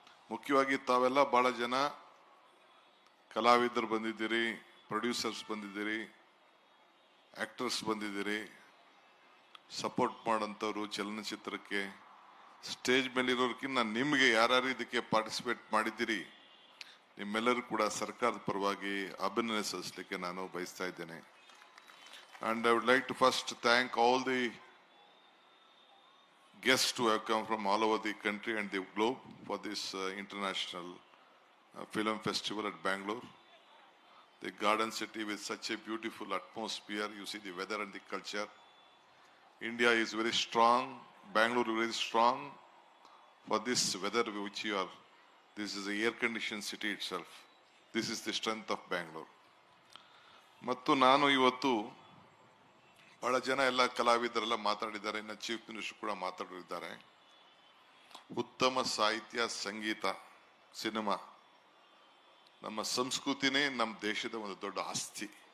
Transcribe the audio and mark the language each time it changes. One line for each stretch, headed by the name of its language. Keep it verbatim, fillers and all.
Kannada: ಮುಖ್ಯವಾಗಿ ತಾವೆಲ್ಲ ಭಾಳ ಜನ ಕಲಾವಿದರು ಬಂದಿದ್ದೀರಿ, ಪ್ರೊಡ್ಯೂಸರ್ಸ್ ಬಂದಿದ್ದೀರಿ, ಆ್ಯಕ್ಟರ್ಸ್ ಬಂದಿದ್ದೀರಿ, ಸಪೋರ್ಟ್ ಮಾಡೋಂಥವ್ರು ಚಲನಚಿತ್ರಕ್ಕೆ. ಸ್ಟೇಜ್ ಮೇಲಿರೋರ್ಕಿಂತ ನಿಮಗೆ ಯಾರ್ಯಾರು ಇದಕ್ಕೆ ಪಾರ್ಟಿಸಿಪೇಟ್ ಮಾಡಿದ್ದೀರಿ ನಿಮ್ಮೆಲ್ಲರೂ ಕೂಡ ಸರ್ಕಾರದ ಪರವಾಗಿ ಅಭಿನಂದನೆ ಸಲ್ಲಿಸಲಿಕ್ಕೆ ನಾನು ಬಯಸ್ತಾ ಇದ್ದೇನೆ.
English: And I would like to first thank all the guests who have come from all over the country and the globe for this uh, international uh, film festival at Bangalore. The garden city with such a beautiful atmosphere, you see the weather and the culture. India is very strong, Bangalore is very strong for this weather which you are. This is the air-conditioned city itself. This is the strength of Bangalore.
Kannada: ಮತ್ತು ನಾನು ಇವತ್ತು ಬಹಳ ಜನ ಎಲ್ಲ ಕಲಾವಿದರೆಲ್ಲ ಮಾತಾಡಿದ್ದಾರೆ, ಇನ್ನು chief minister ಕೂಡ ಮಾತಾಡಿದ್ದಾರೆ. ಉತ್ತಮ ಸಾಹಿತ್ಯ, ಸಂಗೀತ, ಸಿನಿಮಾ ನಮ್ಮ ಸಂಸ್ಕೃತಿನೇ ನಮ್ಮ ದೇಶದ ಒಂದು ದೊಡ್ಡ ಆಸ್ತಿ.